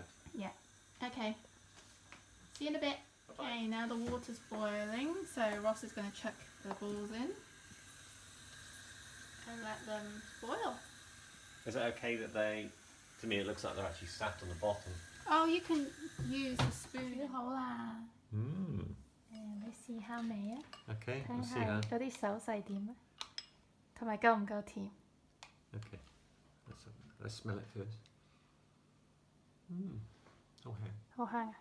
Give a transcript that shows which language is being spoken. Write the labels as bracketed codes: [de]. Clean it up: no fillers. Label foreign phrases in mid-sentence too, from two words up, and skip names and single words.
[en] Yeah. Okay. See you in a bit. Bye-bye. Okay, now the water's boiling, so Ross is going to chuck the balls in and let them boil. Is it okay that they? To me, it looks like they're actually sat on the bottom. Oh, you can use a spoon. [yue] 煮好啦， 你試下味啊， [en] Okay. [yue] 睇下嗰啲手勢點啊，同埋夠唔夠甜？ [en] Okay. Let's smell it first. Okay. [yue] 好香啊！